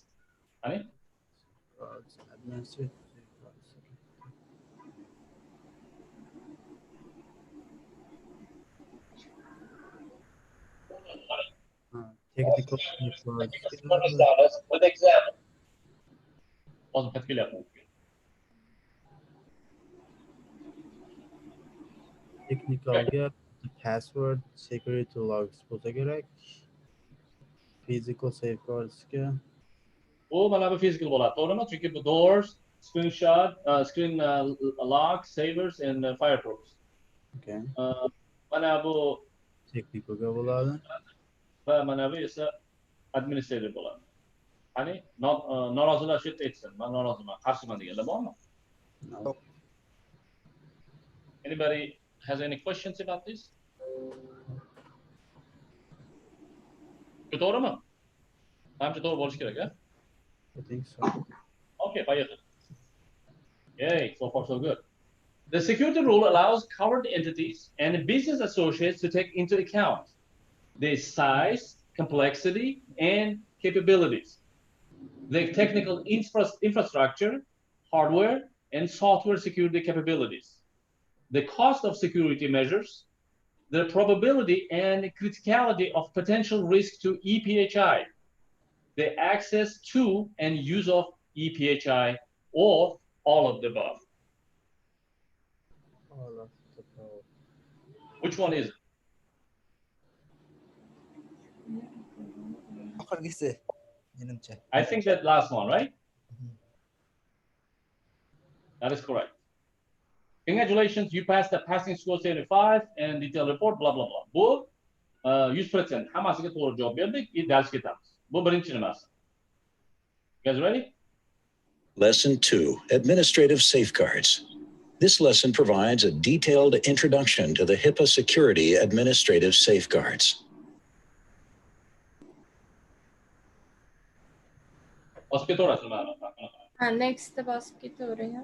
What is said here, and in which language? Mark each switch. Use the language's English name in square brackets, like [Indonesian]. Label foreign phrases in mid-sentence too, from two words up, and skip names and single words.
[English] I mean, Administrative technical safeguards. security standards with examples. [Turkish] Olsun katkı yapmak. [English] Technical'ga password security logs [Uzbek] bo'lsa kerak. [English] Physical safeguards'ga [Uzbek] Bu mana bu physical bo'ladi, to'g'rimi? Chunki bu [English] doors, screenshot, screen lock, savers and fireproofs. okay. [Uzbek] Mana bu Technical'ga bo'ladi. va mana bu esa administrator bo'ladi. Qani norozilar shu yerda aytsin. Men noroziman, qarshiman deganlar bormi? [English] No. Anybody has any questions about this? [Uzbek] To'g'rimi? Hamma to'g'ri bo'lishi kerak, a? [English] I think so. Okay, поехали. Yay, so far so good. The security rule allows covered entities and business associates to take into account their size, complexity, and capabilities, their technical infrastructure, hardware, and software security capabilities, the cost of security measures, the probability and criticality of potential risk to EPHI, the access to and use of EPHI, or all of the above. All of the above. Which one is it? [Uzbek] Oxirgisi, menimcha. [English] I think that last one, right? That is correct. Congratulations, you passed the passing score 75 and detail report, blah, blah, blah. [Uzbek] Bu 100%. Hammasiga to'g'ri javob berdik, dars ketamiz. Bu birinchi nimasi. [English] You guys ready? Lesson 2, Administrative Safeguards. This lesson provides a detailed introduction to the HIPAA security administrative safeguards. Next basket.